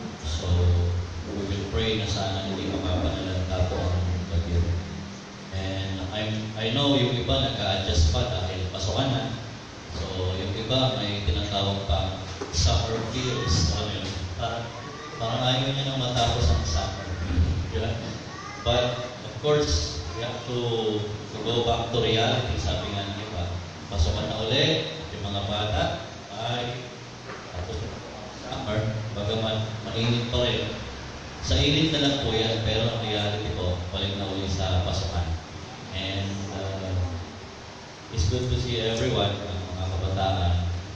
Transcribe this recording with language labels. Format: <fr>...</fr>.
<en>So, we will pray</en> <tl>na sana hindi mapapanalanta po ang bagyo.</tl> <en>And I know</en> <tl>yung iba nag-a-adjust pa dahil pasukan na. So, yung iba may tinatawag pa summer feels. Parang ayaw niya nang matapos ang summer.</tl> <en>Yeah? But, of course, we have to go back to reality.</en> <tl>Sabi nga ng iba, pasukan na ulit, yung mga bata ay tapos summer, bagaman mainit pa rin. Sa init na lang po yan, pero ang reality po, balik na ulit sa pasukan.</tl> <en>And it's good to see everyone,</en> <tl>mga kabataan.</tl>